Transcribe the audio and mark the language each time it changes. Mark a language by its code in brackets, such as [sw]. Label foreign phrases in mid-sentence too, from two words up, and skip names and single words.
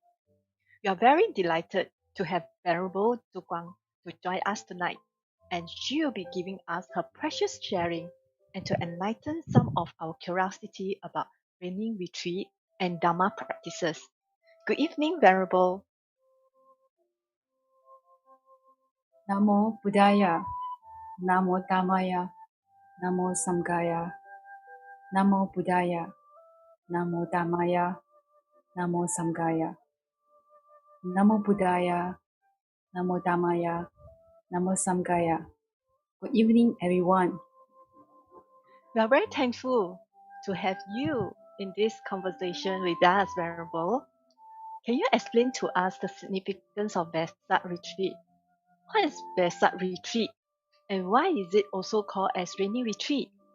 [en] We are very delighted to have Venerable Tu Guang to join us tonight, and she will be giving us her precious sharing and to enlighten some of our curiosity about training retreat and Dharma practices. Good evening, Venerable. [pi] Namo Buddhaya, Namo Dhammaya, Namo Samghaya, Namo Buddhaya, Namo Dhammaya, Namo Samghaya, Namo Buddhaya, Namo Dhammaya, Namo Samghaya. [en] Good evening, everyone. We are very thankful to have you in this conversation with us, Venerable. Can you explain to us the significance of Vesak retreat? What is Vesak retreat and why is it also called as rainy retreat?